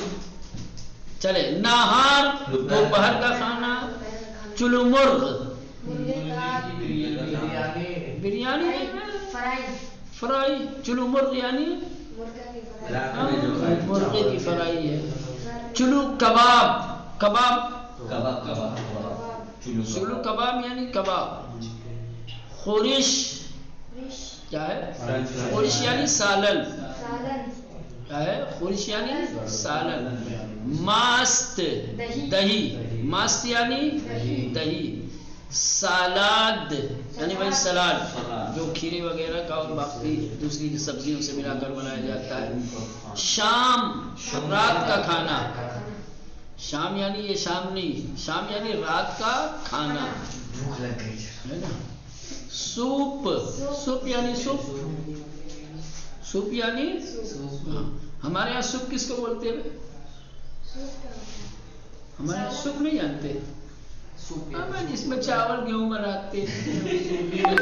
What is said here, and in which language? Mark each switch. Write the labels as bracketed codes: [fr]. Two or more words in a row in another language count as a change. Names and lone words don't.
[ur] چلے نہار، دوپہر کا کھانا، [fa] چلو مرغ، [ur] بریانی فرائی، [fa] چلو مرغ [ur] یعنی مرغے کی فرائی ہے. [fa] چلو کباب، [ur] کباب، [fa] چلو کباب [ur] یعنی کباب. خورش کیا ہے، خورش یعنی سالن، کیا ہے، خورش یعنی سالن. ماست، دہی، ماست یعنی دہی. سالاد یعنی بھائی سلاد، جو کھیرے وغیرہ کا اور باقی دوسری سبزیوں سے ملا کر بنایا جاتا ہے. شام، رات کا کھانا، شام یعنی یہ شام نہیں، شام یعنی رات کا کھانا ہے نا. سوپ، سوپ یعنی سوپ، سوپ یعنی، ہمارے یہاں سوپ کس کو بولتے ہیں، ہمارے یہاں سوپ نہیں جانتے، جس میں چاول گیہوں بناتے ہیں.